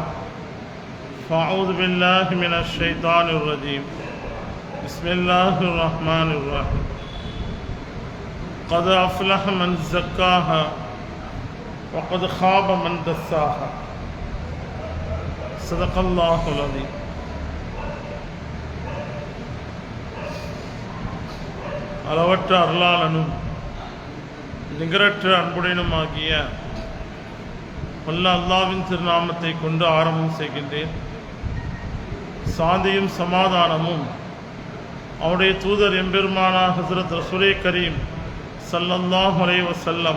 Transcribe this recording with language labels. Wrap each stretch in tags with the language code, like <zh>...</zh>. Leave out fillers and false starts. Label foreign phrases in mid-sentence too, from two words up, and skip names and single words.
<ar>فأعوذ بالله من الشيطان الرجيم. بسم الله الرحمن الرحيم. قد أفلح من زكاها وقد خاب من دساها صدق الله العظيم.</ar> <ta>அளவற்ற அருளாளனும் நிகரற்ற அன்புடனுமாகிய வல்ல அல்லாஹ்வின் திருநாமத்தை கொண்டு ஆரம்பம் செய்கின்றேன். சாந்தியும் சமாதானமும் அவருடைய தூதர் எம்பெருமானார் ஹஸரத் ரசூலே கரீம்</ta> <ar>صلى الله عليه وسلم</ar>